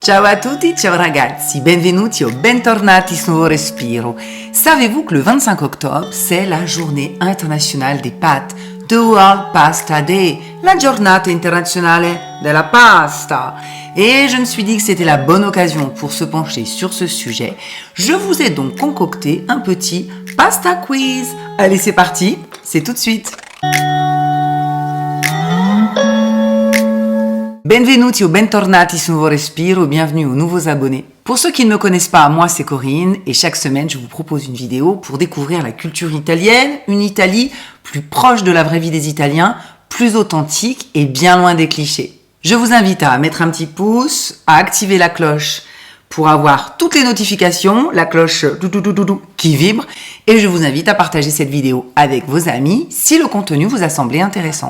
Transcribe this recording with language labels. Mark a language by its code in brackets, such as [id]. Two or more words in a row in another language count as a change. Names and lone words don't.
[it] Ciao a tutti, ciao ragazzi, benvenuti o bentornati su Nuovo Respiro. [fr] Savez-vous que le 25 octobre, c'est la journée internationale des pâtes, [en] The World Pasta Day, [it] la giornata internazionale della pasta. [fr] Et je me suis dit que c'était la bonne occasion pour se pencher sur ce sujet. Je vous ai donc concocté un petit pasta quiz. Allez, c'est parti, c'est tout de suite. [it] Benvenuti o bentornati su Nuovo Respiro, [fr] bienvenue aux nouveaux abonnés. Pour ceux qui ne me connaissent pas, moi c'est Corinne et chaque semaine je vous propose une vidéo pour découvrir la culture italienne, une Italie plus proche de la vraie vie des Italiens, plus authentique et bien loin des clichés. Je vous invite à mettre un petit pouce, à activer la cloche pour avoir toutes les notifications, la cloche qui vibre, et je vous invite à partager cette vidéo avec vos amis si le contenu vous a semblé intéressant.